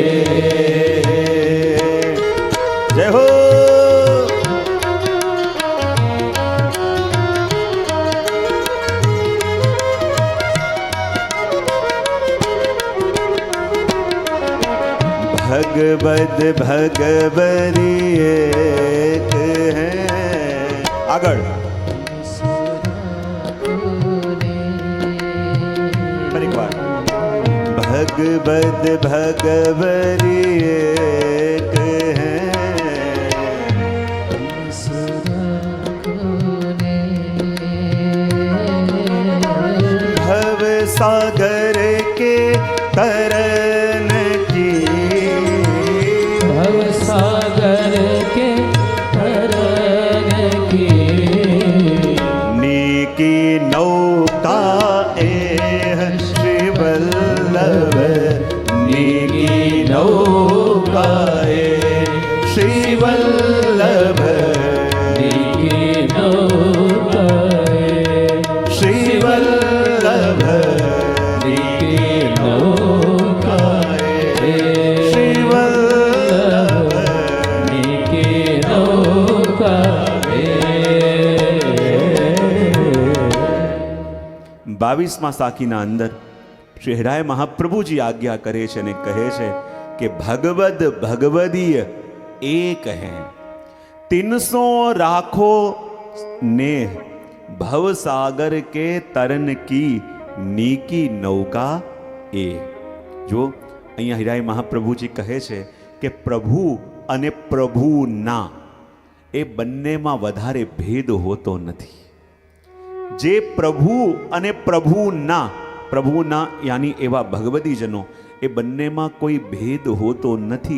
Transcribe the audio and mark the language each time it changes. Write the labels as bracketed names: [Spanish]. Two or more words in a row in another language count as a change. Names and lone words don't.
[Hindi] जय हो. भगवद भगवरी एक है. [Gujarati] આગળ ફરી વાર. [Hindi] भगवद भगवरी एक है, भव सागर के तरन सागर के तरन की नीकी नौका ए श्री वल्लभ, नीकी नौका श्री वल्लभ, नीकी नौका श्री वल्लभ, नीकी नौका श्री वल्लभ, नीकी नौका. [Gujarati] 22મા સાખીના અંદર શ્રી હરિરાય મહાપ્રભુજી આજ્ઞા કરે છે અને કહે છે કે [Hindi] भगवद भगवदीय एक है, [Gujarati] 300 રાખો नेह, [Hindi] भव सागर के तरन की नीकी नौका ए. [Gujarati] જો અહીંયા હિરાય મહાપ્રભુજી કહે છે કે પ્રભુ અને પ્રભુના એ બંનેમાં વધારે ભેદ હોતો નથી. જે પ્રભુ અને પ્રભુના યાની એવા ભગવદીજનો, એ બંનેમાં કોઈ ભેદ હોતો નથી.